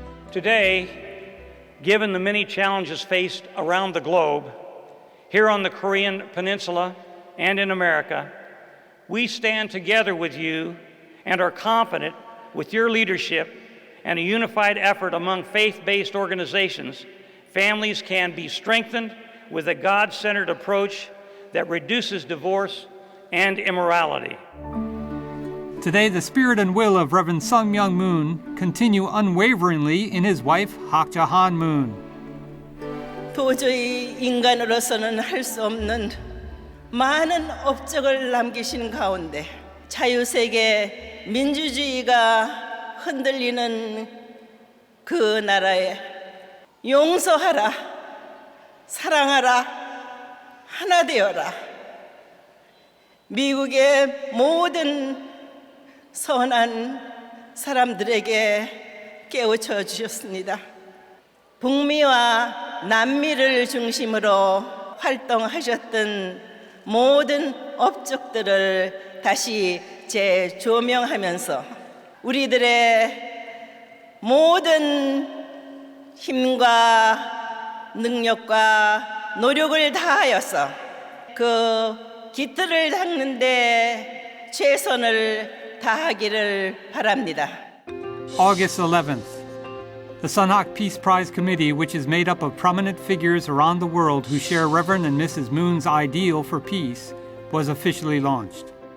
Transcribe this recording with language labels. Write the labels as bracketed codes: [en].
[en] Today, given the many challenges faced around the globe, here on the Korean Peninsula and in America, we stand together with you and are confident with your leadership and a unified effort among faith-based organizations, families can be strengthened with a God-centered approach that reduces divorce and immorality. Today, the spirit and will of Reverend Sun Myung Moon continue unwaveringly in his wife, Hak Ja-han Moon. [ko] 도저히 인간으로서는 할 수 없는 많은 업적을 남기신 가운데 자유세계 민주주의가 흔들리는 그 나라에 용서하라, 사랑하라, 하나 되어라. 미국의 모든 선한 사람들에게 깨우쳐 주셨습니다. 북미와 남미를 중심으로 활동하셨던 모든 업적들을 다시 재조명하면서 우리들의 모든 힘과 능력과 노력을 다하여서 그 깃들을 닦는 데 최선을 다하기를 바랍니다. [en] August 11th. The Sunhak Peace Prize Committee, which is made up of prominent figures around the world who share Reverend and Mrs. Moon's ideal for peace, was officially launched.